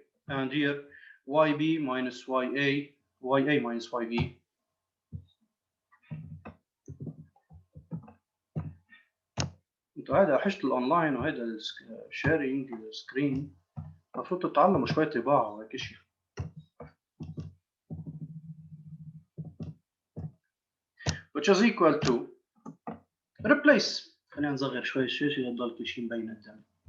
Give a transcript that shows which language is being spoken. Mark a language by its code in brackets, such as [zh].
[en] And here yb minus ya minus yb [ar] انتوا هذا حشة الاونلاين وهذا الشيرنج السكرين المفروض تتعلموا شوية طباعة وهيك شيء. [en] which is equal to replace. [ar] خلينا نصغر شوي الشاشة لتضل كل شيء مبين قدامي.